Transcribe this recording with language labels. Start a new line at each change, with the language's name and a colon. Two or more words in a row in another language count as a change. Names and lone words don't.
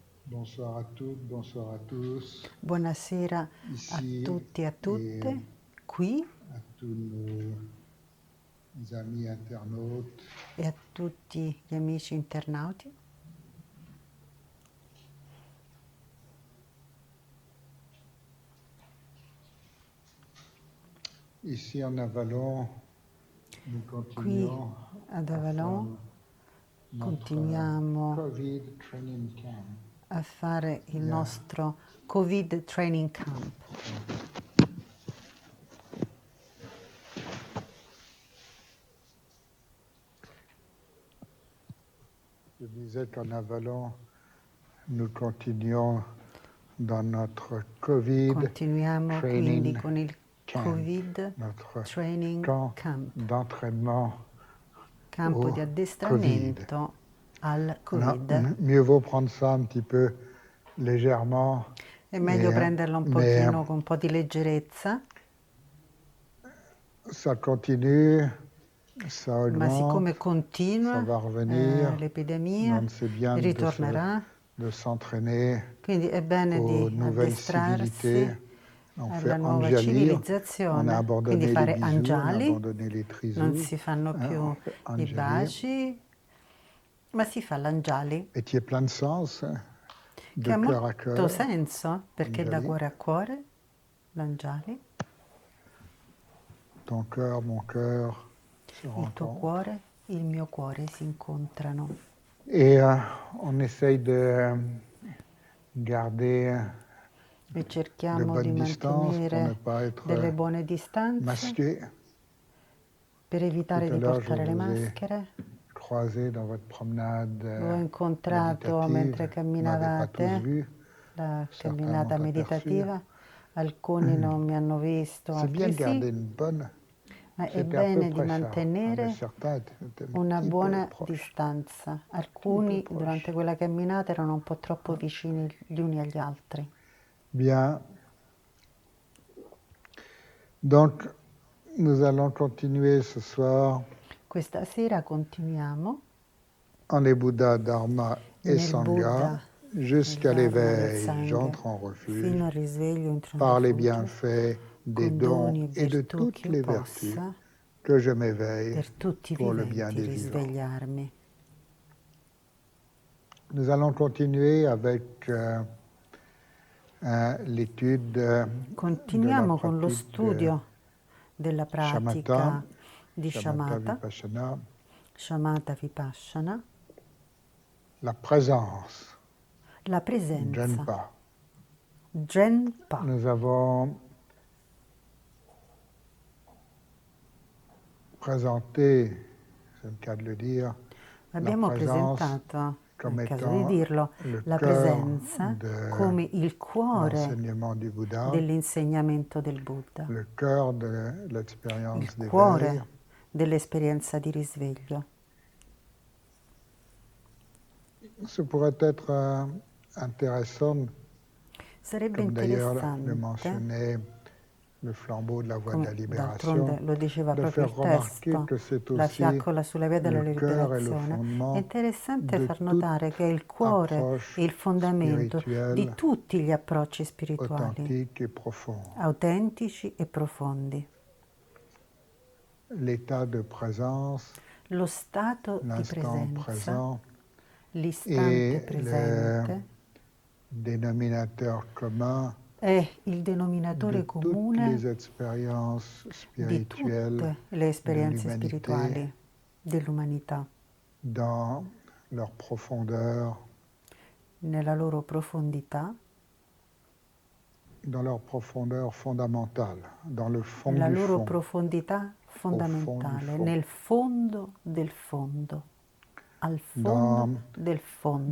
French: Bonsoir à toutes, bonsoir à tous,
Italian: Buonasera a
French: ici
Italian: tutti e a
French: et
Italian: tutte, qui
French: à tous nos amis internautes.
Italian: e a tutti gli amici internauti.
French: Ici en Avalon, nous
Italian: Qui
French: continuons
Italian: ad
French: à faire
Italian: Avalon
French: notre
Italian: continuiamo
French: COVID Training Camp.
Italian: a fare il
French: Il y a
Italian: nostro Covid Training Camp.
French: Je disais qu'en Avalon, nous continuons dans notre COVID
Italian: Continuiamo quindi
French: Training
Italian: con il
French: Camp,
Italian: Covid
French: notre
Italian: Training
French: camp
Italian: Camp,
French: d'entraînement
Italian: campo
French: au
Italian: di
French: COVID.
Italian: addestramento al
French: Alors,
Italian: Covid.
French: mieux vaut prendre ça un petit peu légèrement,
Italian: È meglio prenderla un
French: mais
Italian: pochino con un po' di leggerezza,
French: ça continue, ça
Italian: ma
French: augmente,
Italian: siccome
French: ça
Italian: continua
French: va revenir,
Italian: l'epidemia,
French: donc c'est bien
Italian: ritornerà,
French: de s'entraîner
Italian: quindi è bene
French: aux
Italian: di
French: nouvelles
Italian: addestrarsi
French: civilités. On fait
Italian: alla nuova
French: Anjali, on a
Italian: civilizzazione, quindi
French: abandonné les
Italian: fare
French: bisous, on a
Italian: Anjali,
French: abandonné les
Italian: non
French: trisous,
Italian: si fanno
French: on
Italian: più
French: fait
Italian: i
French: Anjali.
Italian: baci, ma si fa l'Anjali,
French: Métier plein de sens,
Italian: che
French: de
Italian: ha
French: cœur à
Italian: molto
French: cœur,
Italian: senso, perché da
French: Anjali.
Italian: cuore a cuore, l'Anjali,
French: Ton cœur, mon cœur se
Italian: il tuo
French: rencontrent.
Italian: cuore, il mio cuore si incontrano.
French: Et on essaye de garder
Italian: E
French: de
Italian: cerchiamo di
French: bonnes distances pour ne
Italian: mantenere
French: pas être
Italian: delle buone distanze
French: masqué.
Italian: per evitare
French: Tout à
Italian: di
French: l'heure, je
Italian: portare le
French: vous ai
Italian: maschere.
French: croisé dans votre promenade
Italian: L'ho incontrato
French: méditative.
Italian: mentre
French: Vous m'avez pas tous
Italian: camminavate,
French: vu,
Italian: la
French: certains
Italian: camminata
French: m'ont aperçu.
Italian: meditativa. Alcuni non mi hanno visto,
French: C'est bien
Italian: altri
French: de garder
Italian: sì,
French: une bonne.
Italian: ma è
French: C'était à peu
Italian: bene di
French: près ça. Mais
Italian: mantenere
French: certains étaient un
Italian: una
French: petit peu
Italian: buona
French: proches.
Italian: distanza.
French: Un petit peu
Italian: Alcuni
French: proches.
Italian: durante quella camminata erano un po' troppo vicini gli uni agli altri.
French: Bien. Donc, nous allons continuer ce soir
Italian: Questa sera continuiamo
French: en les Bouddhas, Dharma et
Italian: nel
French: Sangha
Italian: Buddha,
French: jusqu'à
Italian: nel Dharma, nel
French: l'éveil.
Italian: Sangha,
French: J'entre en refuge
Italian: fino al risveglio entro in
French: par les
Italian: rifugio,
French: bienfaits des
Italian: con
French: dons
Italian: doni e
French: et de
Italian: virtù
French: toutes
Italian: che io
French: les vertus
Italian: possa,
French: que je m'éveille
Italian: per tutti i
French: pour le bien
Italian: viventi,
French: des vivants.
Italian: risvegliarmi.
French: Nous allons continuer avec l'étude de la
Italian: Continuiamo con lo
French: pratique de
Italian: studio della
French: Shamatha,
Italian: pratica di Shamatha
French: Shamatha, Vipassana,
Italian: Shamatha Vipassana,
French: la présence,
Italian: la presenza,
French: Jenpa.
Italian: Genpa.
French: Nous avons présenté, c'est le cas de le dire,
Italian: Abbiamo
French: la présence
Italian: presentato, è
French: comme
Italian: il caso di
French: étant
Italian: dirlo,
French: le
Italian: la
French: cœur
Italian: presenza
French: de
Italian: come il cuore
French: l'enseignement du Bouddha,
Italian: dell'insegnamento del Buddha,
French: le cœur de
Italian: il
French: l'expérience d'éveil.
Italian: cuore dell'esperienza di risveglio.
French: Ce pourrait être intéressant,
Italian: Sarebbe
French: comme d'ailleurs le
Italian: interessante,
French: mentionnait le flambeau de la voie de la
Italian: come
French: libération,
Italian: d'altronde lo diceva
French: de
Italian: proprio
French: faire
Italian: il
French: remarquer
Italian: testo,
French: que c'est
Italian: la
French: aussi
Italian: fiaccola sulla via della
French: le cœur et le
Italian: liberazione, è
French: fondement
Italian: interessante
French: de
Italian: far notare che è il cuore
French: approche
Italian: e il fondamento
French: spirituelle
Italian: di tutti gli approcci spirituali,
French: authentique et profond.
Italian: autentici e profondi.
French: L'état de présence,
Italian: Lo stato di
French: l'instant
Italian: presenza,
French: présent
Italian: l'istante
French: et le
Italian: presente,
French: dénominateur commun
Italian: è il denominatore
French: de toutes les
Italian: comune
French: expériences
Italian: di
French: spirituelles
Italian: tutte le
French: de
Italian: esperienze
French: l'humanité
Italian: spirituali dell'umanità,
French: dans leur profondeur,
Italian: nella loro profondità,
French: fondamentale, dans le fond
Italian: nella
French: du
Italian: loro
French: fond,
Italian: profondità
French: au fond du
Italian: fondamentale,
French: fond,
Italian: nel fondo del fondo, al
French: dans
Italian: fondo del fondo,